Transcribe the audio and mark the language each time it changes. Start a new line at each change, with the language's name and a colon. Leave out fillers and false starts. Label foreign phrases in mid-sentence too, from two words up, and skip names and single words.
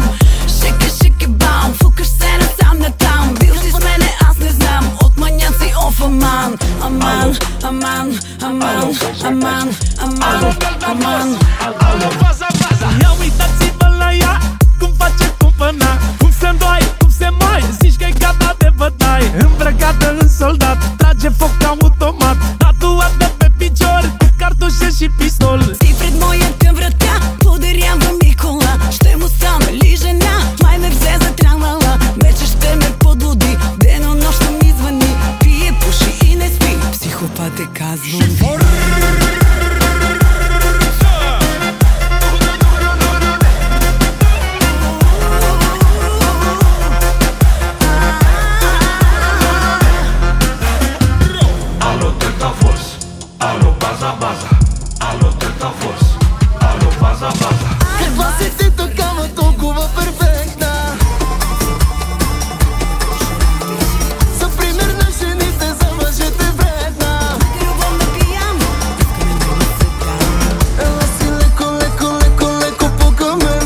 Bulgarian: Шики, шики, бам, фукаш се насам натам, бил си с мене, аз не знам, от маняци, оф, аман, аман, аман, amman, amman, amman, amman.
Romanian: Alo, baza, baza. Ia uitați-vă la ea, cum face cumpăna, cum se îndoi, cum se mai, zici că-i gata de bătaie. Îmbrăcată în soldat, trage foc automat, tatuat de pe picior, cu cartușe și pistol.
Bulgarian: Си пред моята врата, подарява ми кола, ще му стана ли жена, май ме взе за тралала, вече ще ме подлуди, денонощно ми звъни, пие, пуши и не спи, психопат е казвам.
Romanian: Alo, Delta Force, alo, baza, baza, alo, Delta Force, alo, baza, baza.
Bulgarian: Каква си ти такава толкова перфектна? За пример на жените, за мъжете вредна. Любовна пияна, Ела си леко, леко, леко, леко по към мен.